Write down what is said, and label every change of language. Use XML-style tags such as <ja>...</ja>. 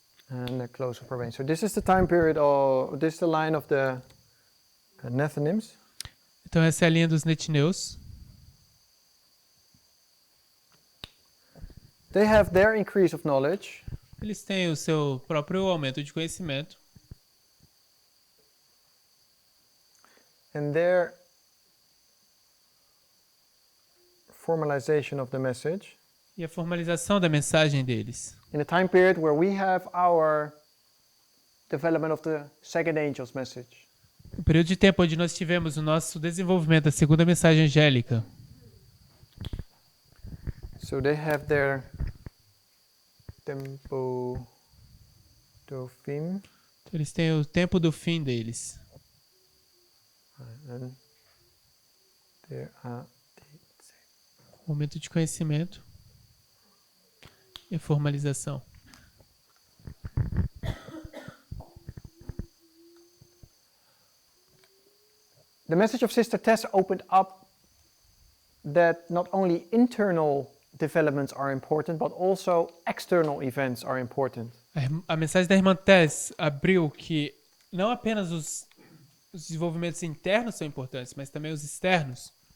<en>And the close of probation. So this is the time period, or this is the line of the Nethinims.</en> <pt>Então essa é a linha dos netineus.</pt> <en>They have their increase of knowledge.</en> <pt>Eles têm o seu próprio aumento de conhecimento</pt> <en>And their formalization of the message</en> <pt>e a formalização da mensagem deles.</pt> <en>in a time period where we have our development of the second angel's message.</en> <pt>O período de tempo onde nós tivemos o nosso desenvolvimento da segunda mensagem angélica.</pt> <en>So they have their</en> <pt>tempo do fim, Então, eles têm o tempo do fim deles.</pt> <en>and there are</en> <pt>O aumento de conhecimento e a formalização.</pt> <en>the message of Sister Tess opened up that not only internal developments are important, but also external events are important.</en> <pt>A mensagem da irmã Tess abriu que não apenas os desenvolvimentos internos são importantes, mas também os externos.</pt>